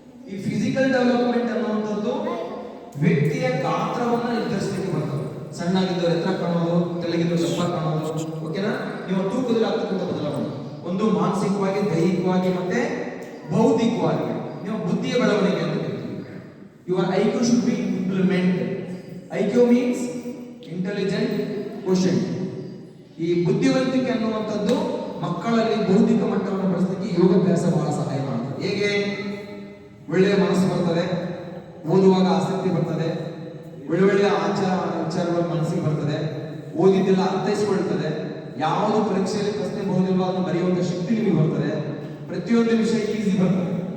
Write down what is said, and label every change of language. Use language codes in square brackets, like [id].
[kn] ಈ physical development ಅನ್ನುವಂಥದ್ದು ವ್ಯಕ್ತಿಯ ಗಾತ್ರವನ್ನ ನಿರ್ಧರಿಸಲಿಕ್ಕೆ ಬರ್ತದೆ. ಸಣ್ಣಾಗಿದ್ದವ್ರು ಎತ್ತರ ಕಾಣೋದು, ತೆಳ್ಳಗಿದ್ದವ್ರು ದಪ್ಪ ಕಾಣೋದು, ಓಕೆನಾ. ನಿಮ್ಮ ತೂಕದಲ್ಲಿ ಆಗ್ತಕ್ಕಂಥ ಬದಲಾವಣೆ ಒಂದು ಮಾನಸಿಕವಾಗಿ, ದೈಹಿಕವಾಗಿ ಮತ್ತೆ ಬೌದ್ಧಿಕವಾಗಿ ನಿಮ್ಮ ಬುದ್ಧಿಯ ಬೆಳವಣಿಗೆ ಅಂತ ಕರಿತೀವಿ. [en] Your IQ should be implemented. IQ means intelligent quotient. [kn] ಈ ಬುದ್ಧಿವಂತಿಕೆ ಅನ್ನುವಂಥದ್ದು ಮಕ್ಕಳಲ್ಲಿ ಬೌದ್ಧಿಕ ಮಟ್ಟವನ್ನು ಬೆಳೆಸಲಿಕ್ಕೆ ಯೋಗಾಭ್ಯಾಸ ಬಹಳ ಸಹಾಯ ಮಾಡ್ತದೆ. ಹೇಗೆ, ಒಳ್ಳೆಯ ಮನಸ್ಸು ಬರ್ತದೆ, ಓದುವಾಗ ಆಸಕ್ತಿ ಬರ್ತದೆ, ಒಳ್ಳೊಳ್ಳೆಯ ವಿಚಾರಗಳು ಮನಸ್ಸಿಗೆ ಬರ್ತದೆ, ಓದಿದ್ದೆಲ್ಲ ಅರ್ಥೈಸಿಕೊಳ್ತದೆ, ಯಾವುದು ಪರೀಕ್ಷೆಯಲ್ಲಿ ಪ್ರಶ್ನೆ ಬಹುದಿಲ್ವ ಅದನ್ನು ಬರೆಯುವಂತ ಶಕ್ತಿ ನಿಮಗೆ ಬರ್ತದೆ, ಪ್ರತಿಯೊಂದು ವಿಷಯ ಈಸಿ ಬರ್ತದೆ.